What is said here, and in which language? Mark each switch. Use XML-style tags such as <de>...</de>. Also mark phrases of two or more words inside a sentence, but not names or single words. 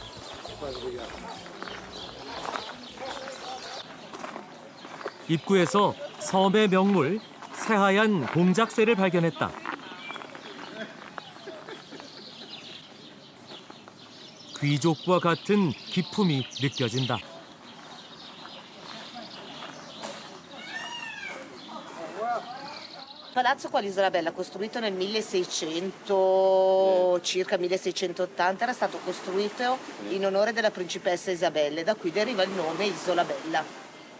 <ko>입구에서 섬의 명물 새하얀 공작새를 발견했다. 귀족과 같은 기품이 느껴진다.</ko> <it>Palazzo qua l'Isola Bella, costruito nel 1600, circa 1680, era stato costruito in onore della principessa Isabella, da cui deriva il nome Isola Bella.</it>